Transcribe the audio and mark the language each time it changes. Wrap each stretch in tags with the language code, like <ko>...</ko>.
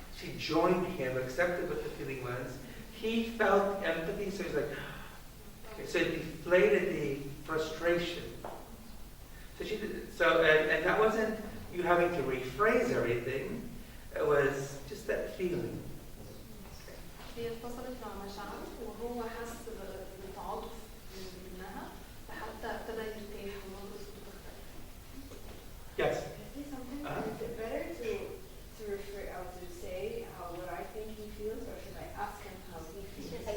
<en>She joined him, accepted what the feeling was. He felt empathy, so he's like, okay, so it deflated the frustration. And that wasn't you having to rephrase everything. It was just that feeling.</en> <ar>هي اتصلت مع مشاعر وهو حس بتعاطف منها فحتى ابتدى يرتاح ونبرة صوته تختلف.</ar> <en>Yes. Is it better to refer out to say what I think he feels, or should I ask him how he feels?</en>